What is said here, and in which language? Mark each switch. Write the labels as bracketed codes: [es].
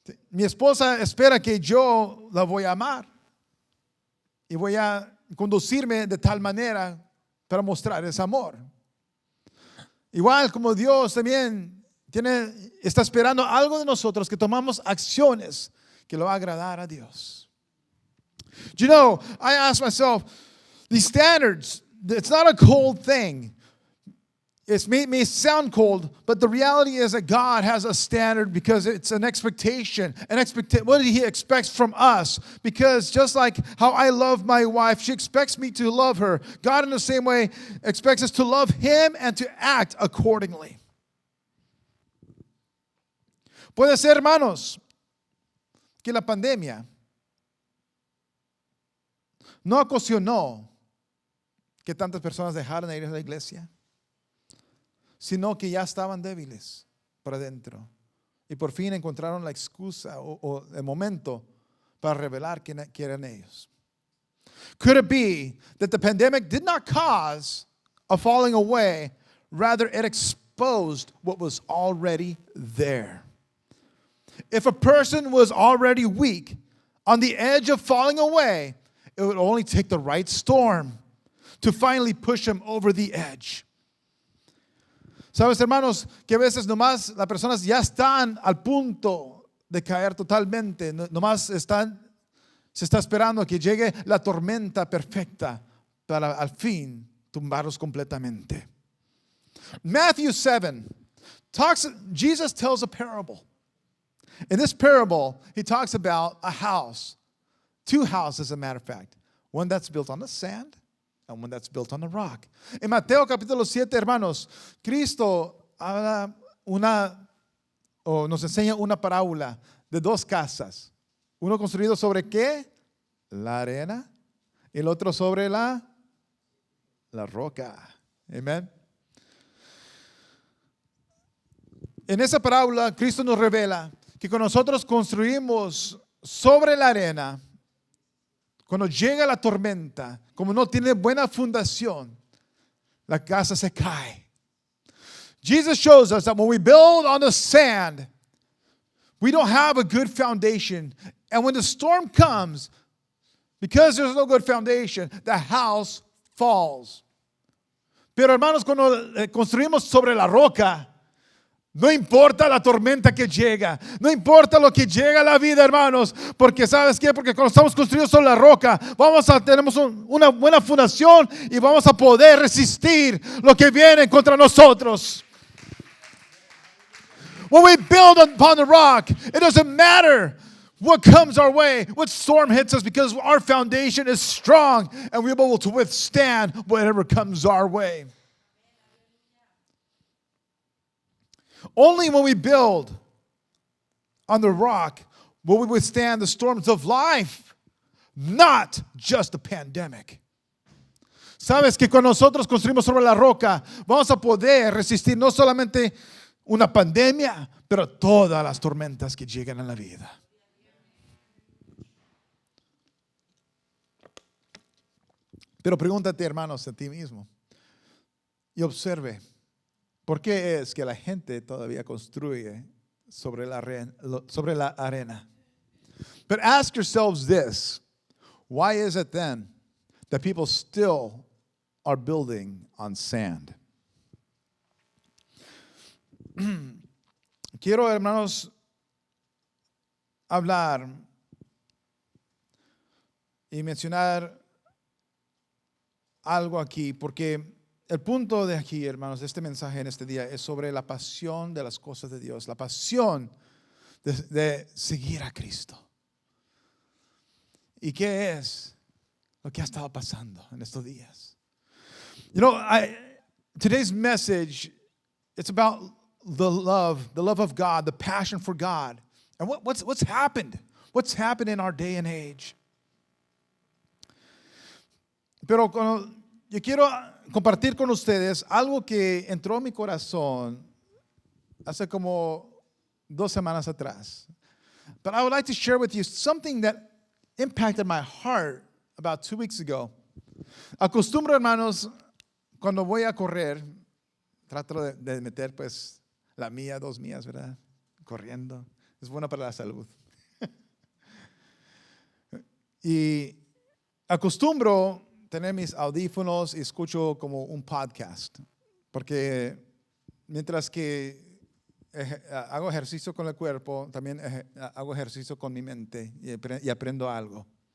[es] Mi esposa espera que yo la voy a amar y voy a conducirme de tal manera para mostrar ese amor. Igual como Dios también está esperando algo de nosotros, que tomamos acciones que lo va a agradar a Dios. [en] You know, I ask myself, these standards, it's not a cold thing. It may sound cold, but the reality is that God has a standard because it's an expectation. What He expects from us. Because just like how I love my wife, she expects me to love her. God in the same way expects us to love Him and to act accordingly. [es] Puede ser, hermanos, que la pandemia no ocasionó que tantas personas dejaran de ir a la iglesia, sino que ya estaban débiles por adentro y por fin encontraron la excusa o el momento para revelar quién eran ellos. [en] Could it be that the pandemic did not cause a falling away, rather it exposed what was already there? If a person was already weak, on the edge of falling away, it would only take the right storm to finally push him over the edge. [es] Sabes, hermanos, que a veces nomás las personas ya están al punto de caer totalmente. Nomás se está esperando que llegue la tormenta perfecta para al fin tumbarlos completamente. [en] Matthew 7 Jesus tells a parable. In this parable, he talks about a house. Two houses, as a matter of fact. One that's built on the sand and one that's built on the rock. [es] En Mateo capítulo 7, hermanos, Cristo habla nos enseña una parábola de dos casas. Uno construido sobre ¿qué? La arena. Y el otro sobre la roca. Amén. En esa parábola, Cristo nos revela que cuando nosotros construimos sobre la arena, cuando llega la tormenta, como no tiene buena fundación, la casa se cae. [en] Jesus shows us that when we build on the sand, we don't have a good foundation. And when the storm comes, because there's no good foundation, the house falls. [es] Pero hermanos, cuando construimos sobre la roca, no importa la tormenta que llega, no importa lo que llega a la vida, hermanos, porque ¿sabes qué? Porque cuando estamos construidos sobre la roca, tenemos una buena fundación y vamos a poder resistir lo que viene contra nosotros. [en] When we build upon the rock, it doesn't matter what comes our way, what storm hits us, because our foundation is strong and we're able to withstand whatever comes our way. Only when we build on the rock will we withstand the storms of life, not just the pandemic. [es] Sabes que cuando nosotros construimos sobre la roca, vamos a poder resistir no solamente una pandemia, pero todas las tormentas que llegan a la vida. Pero pregúntate, hermanos, a ti mismo y observe. ¿Por qué es que la gente todavía construye sobre la arena? [en] But ask yourselves this. Why is it then that people still are building on sand? [es] Quiero, hermanos, hablar y mencionar algo aquí, porque el punto de aquí, hermanos, de este mensaje en este día es sobre la pasión de las cosas de Dios, la pasión de seguir a Cristo. ¿Y qué es lo que ha estado pasando en estos días? [en] You know, today's message, it's about the love of God, the passion for God. And what's happened? What's happened in our day and age? [es] Pero yo quiero compartir con ustedes algo que entró en mi corazón hace como 2 semanas atrás. [en] But I would like to share with you something that impacted my heart about 2 weeks ago. [es] Acostumbro, hermanos, cuando voy a correr, trato de meter pues la mía, 2 millas, ¿verdad? Corriendo. Es bueno para la salud. Y acostumbro tener mis audífonos y escucho como un podcast, porque mientras que hago ejercicio con el cuerpo, también hago ejercicio con mi mente y aprendo algo.